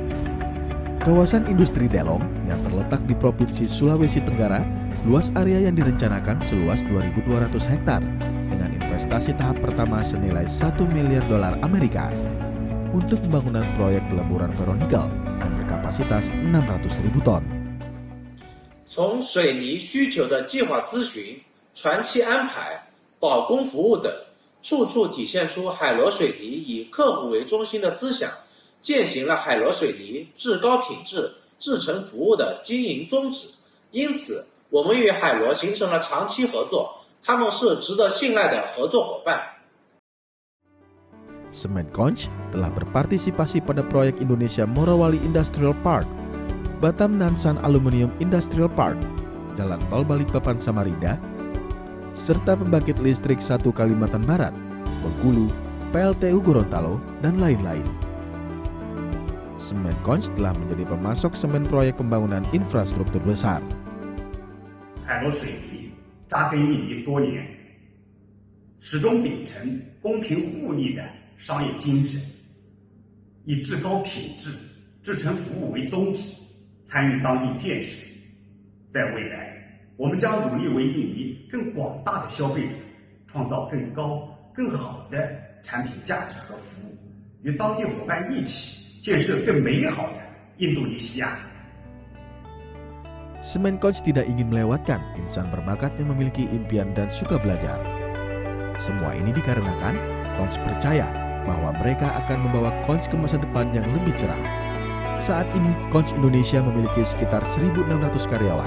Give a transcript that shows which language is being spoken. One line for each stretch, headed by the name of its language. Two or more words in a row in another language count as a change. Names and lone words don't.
Indonesian: Kawasan industri Delong yang terletak di Provinsi Sulawesi Tenggara, luas area yang direncanakan seluas 2.200 hektar dengan investasi tahap pertama senilai 1 miliar dolar Amerika untuk pembangunan proyek peleburan ferronikel yang berkapasitas 600.000 ton.
Chinese: 从水泥需求的计划咨询、船期安排、保工服务等，处处体现出海螺水泥以客户为中心的思想，践行了海螺水泥至高品质、 制成服务的经营宗旨，因此我们与海螺形成了长期合作，他们是值得信赖的合作伙伴。
Indonesian: Semenkonch telah berpartisipasi pada proyek Indonesia Morowali Industrial Park, Batam Nansan Aluminium Industrial Park, Jalan Tol Balikpapan Samarinda, serta pembangkit listrik 1 Kalimantan Barat, Bengkulu, PLTU Gorontalo, dan lain-lain. Semenkonch telah menjadi pemasok semen proyek pembangunan infrastruktur besar.
Chinese: 海螺水泥扎根印尼多年，始终秉承公平互利的商业精神，以至高品质、制成服务为宗旨，参与当地建设。在未来，我们将努力为印尼更广大的消费者创造更高、更好的产品价值和服务，与当地伙伴一起建设更美好的印度尼西亚。
Indonesian: Semenkonch tidak ingin melewatkan insan berbakat yang memiliki impian dan suka belajar. Semua ini dikarenakan Konch percaya bahwa mereka akan membawa Konch ke masa depan yang lebih cerah. Saat ini Konch Indonesia memiliki sekitar 1.600 karyawan.